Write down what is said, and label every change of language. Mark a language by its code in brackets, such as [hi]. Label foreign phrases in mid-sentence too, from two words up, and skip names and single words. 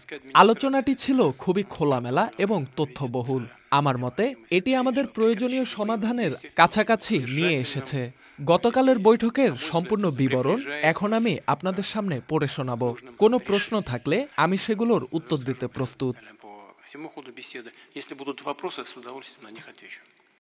[bn] আলোচনাটি ছিল খুবই খোলামেলা এবং তথ্যবহুল। আমার মতে এটি আমাদের প্রয়োজনীয় সমাধানের কাছাকাছি নিয়ে এসেছে। গতকালের বৈঠকের সম্পূর্ণ বিবরণ এখন আমি আপনাদের সামনে পড়ে শোনাব। কোনো প্রশ্ন থাকলে আমি সেগুলোর উত্তর দিতে প্রস্তুত। [ru] По всему ходу беседы. Если будут вопросы, с удовольствием на них отвечу.